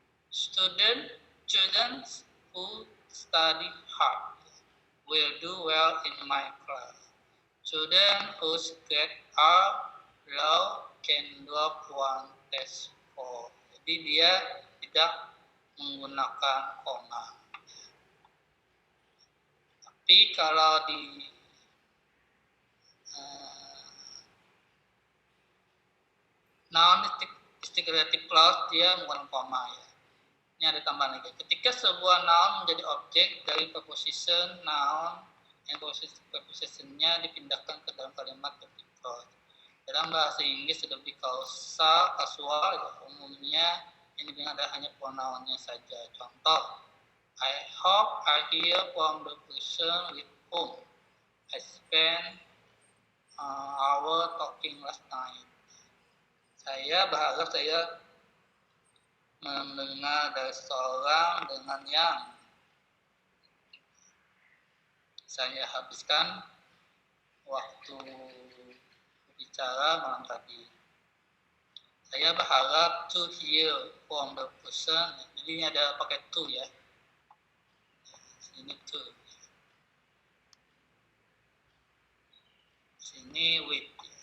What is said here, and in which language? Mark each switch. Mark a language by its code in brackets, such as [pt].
[en] Students who study hard will do well in my class. Students whose grades are low can drop one test score. [id] Jadi dia tidak menggunakan koma. Tapi kalau di non-descriptive clause dia menggunakan koma ya. Ini ada tambahan lagi. Ketika sebuah noun menjadi objek dari preposition noun, yang prepositionnya dipindahkan ke dalam kalimat object clause. Dalam bahasa Inggris lebih kasual, ya, umumnya ini ada hanya pronounnya saja. Contoh, [en] I hope I hear from the person with whom I spent hour talking last night. [id] Saya berharap saya mendengar dari seorang dengan yang saya habiskan waktu bicara malam tadi. Saya berharap [en] to hear from the person. [id] Jadi ini ada pakai to ya. Sini to. Sini with.